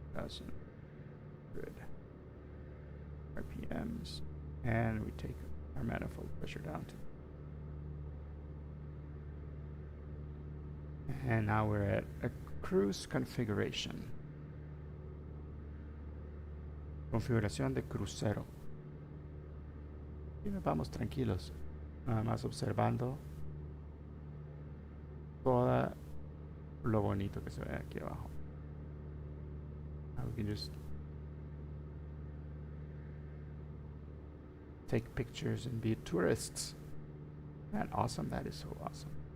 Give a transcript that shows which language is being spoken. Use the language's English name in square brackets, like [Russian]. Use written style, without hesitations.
[English] 1,000 RPMs, and we take our manifold pressure down to. And now we're at a cruise configuration. [Spanish] Configuración de crucero. Y nos vamos tranquilos, nada más observando todo lo bonito que se ve aquí abajo. [English] Now we can just take pictures and be tourists. Man, awesome. That is so awesome.